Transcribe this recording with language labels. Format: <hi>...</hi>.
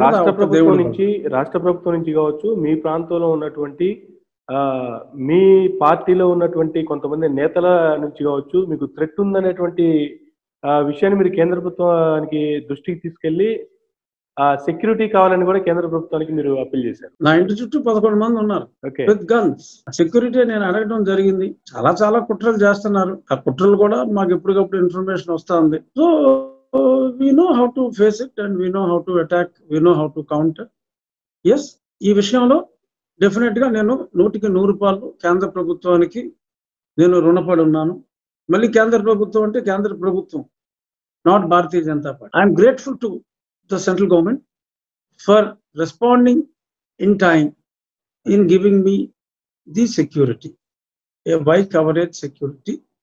<te>రాష్ట్ర ప్రభుత్వం నుంచి కావచ్చు, మీ ప్రాంతంలో ఉన్నటువంటి మీ పార్టీలో ఉన్నటువంటి కొంతమంది నేతల నుంచి కావచ్చు, మీకు థ్రెట్ ఉందనేటువంటి విషయాన్ని మీరు కేంద్ర ప్రభుత్వానికి దృష్టికి తీసుకెళ్లి సెక్యూరిటీ కావాలని కూడా కేంద్ర ప్రభుత్వానికి మీరు అప్పీల్ చేశారు. నా ఇంటి చుట్టూ 11 మంది ఉన్నారు విత్ గన్స్. సెక్యూరిటీ నేను అడగడం జరిగింది. చాలా కుట్రలు చేస్తున్నారు. ఆ కుట్రలు కూడా మాకు ఎప్పటికప్పుడు ఇన్ఫర్మేషన్ వస్తా ఉంది.</te> <en>So we know how to face it and we know how to attack, we know how to counter.</en> <te>Yes, ఈ విషయంలో డెఫినెట్ గా నేను 100% కేంద్ర ప్రభుత్వానికి నేను రుణపడి ఉన్నాను. మళ్ళీ కేంద్ర ప్రభుత్వం అంటే కేంద్ర ప్రభుత్వం, not Bharatiya Janata party.</te> <en>I'm grateful to the central government for responding in time in giving me the security, a wide coverage security.</en>